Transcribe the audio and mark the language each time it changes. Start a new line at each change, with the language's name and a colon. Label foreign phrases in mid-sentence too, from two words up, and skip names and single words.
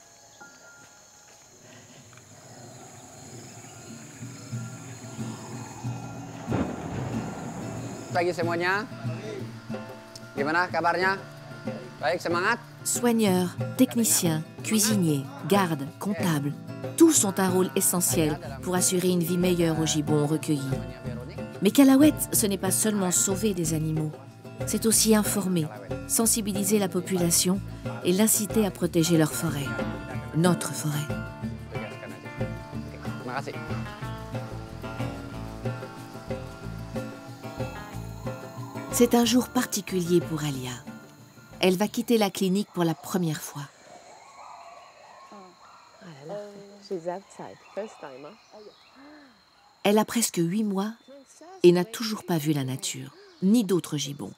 Indonesian: Pagi semuanya. Gimana kabarnya? Baik, semangat?
French: Soigneurs, techniciens, cuisiniers, gardes, comptables, tous ont un rôle essentiel pour assurer une vie meilleure aux gibbons recueillis. Mais Calawet, ce n'est pas seulement sauver des animaux, c'est aussi informer, sensibiliser la population et l'inciter à protéger leur forêt, notre forêt.
Indonesian: Terima kasih.
French: C'est un jour particulier pour Alia. Elle va quitter la clinique pour la première fois. Elle a presque 8 mois et n'a toujours pas vu la nature, ni d'autres gibbons.